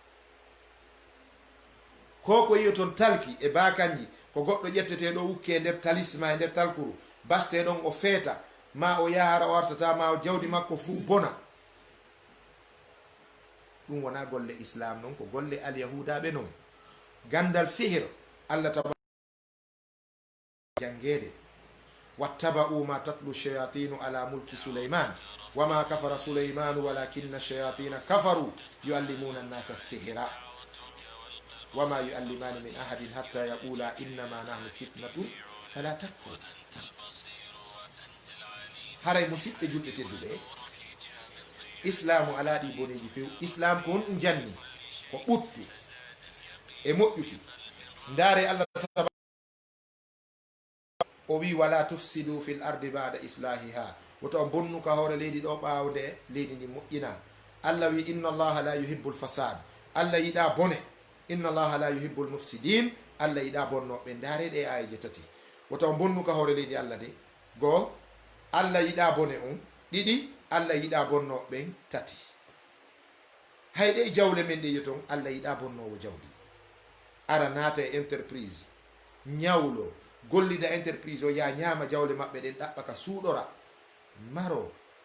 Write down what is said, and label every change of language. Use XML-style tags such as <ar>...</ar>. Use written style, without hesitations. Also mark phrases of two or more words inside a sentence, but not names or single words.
<ff>Koko yiyo ton talki e bakanji, ko goɗɗo ƴetteteɗo wukke nder talisma e nder talkuru, baste ɗon o feeta, ma o yahara o wartata, ma o jawdi makko fuu bona. ɗum wona golle islam noon ko golle alyahudaɓe noon. gandal sihir allah taba jangede</ff> <ar>واتبعوا ما تتلوا الشياطين على ملك سليمان وما كفر سليمان ولكن الشياطين كفروا يعلمون الناس السحر وما يعلمان من أحد حتى يقولا إنما نحن فتنة فلا تكفر.</ar> <ff>haray musidɓe julɓe tedduɓe, islamu ala ɗi boneji few. islam ko on ɗum janni ko ɓutti e moƴƴuki. ndaare allah o wi</ff> <ar>ولا تفسدوا في الأرض بعد إصلاحها,</ar> <ff>woto bonnuka hoore leydi ɗo ɓaawo nde leydi ndi moƴƴina. allah wi</ff> <ar>إن الله لا يحب الفساد,</ar> <ff>allah yiɗa bone.</ff> <ar>إن الله لا يحب المفسدين,</ar> <ff>allah yiɗa bonnoɓe. ndaare ɗe ayeje tati. woto bonnuka hoore leydi allah de goo, allah yiɗa bone on. ɗiɗi, allah yiɗa bonnoɓen. tati, hayɗe jawle men ɗe yeton allah yiɗa bonnowo jawdi. ara naata e entreprise ñawlo gollida entreprise o ya ñaama jawle maɓɓe ɗen ɗaɓɓa ka suuɗora maro.</ff>